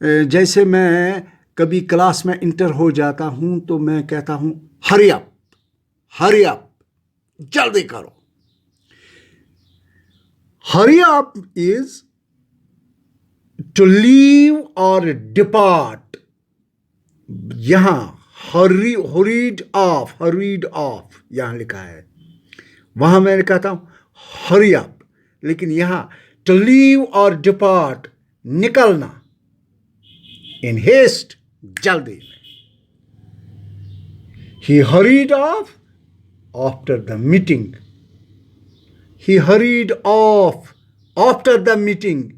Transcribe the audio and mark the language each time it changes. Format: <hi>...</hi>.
<ur>جیسے میں کبھی کلاس میں انٹر ہو جاتا ہوں تو میں کہتا ہوں</ur> <en>hurry up,</en> <ur>جلدی کرو.</ur> <en>hurry up is to leave or depart. یہاں hurried off</en> <ur>یہاں لکھا ہے, وہاں میں نے کہتا ہوں</ur> <en>hurry up,</en> <ur>لیکن یہاں</ur> <en>to leave or depart</en> <ur>نکلنا,</ur> <en>in haste</en> <ur>جلدی میں.</ur> <en>He hurried off after the meeting. He hurried off after the meeting.</en>